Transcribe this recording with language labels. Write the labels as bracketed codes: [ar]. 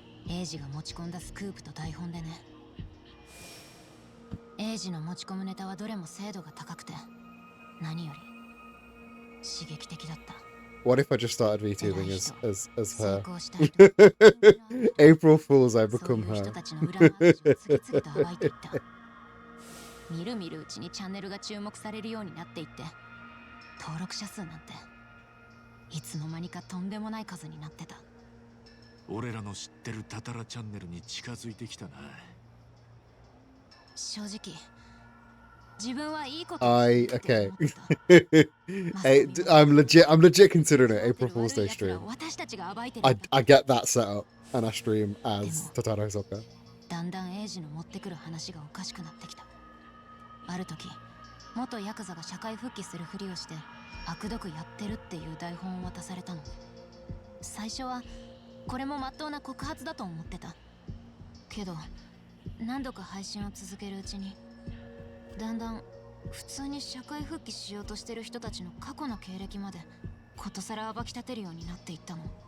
[ja] エイジが持ち込んだスクープと台本でね。エイジの持ち込むネタはどれも精度が高くて、何より刺激的だった。 [en] What if I just started VTubing as her? April Fools, I become her. [ja] みるみるうちにチャンネルが注目されるようになっていって、登録者数なんていつの間にかとんでもない数になってた。俺らの知ってるタタラチャンネルに近づいてきたな。正直自分はいいこと [en] Okay. I'm legit considering it April Fool's Day stream. I get that setup and I stream as Totaro Hisoka. [ja] だんだんエイジの持ってくる話がおかしくなってきた。ある時、元ヤクザが社会復帰するふりをして悪毒やってるっていう台本を渡されたの。最初はこれも真っ当な告発だと思ってた。けど何度か配信を続けるうちに、だんだん普通に社会復帰しようとしてる人たちの過去の経歴までことさら暴き立てるようになっていったの。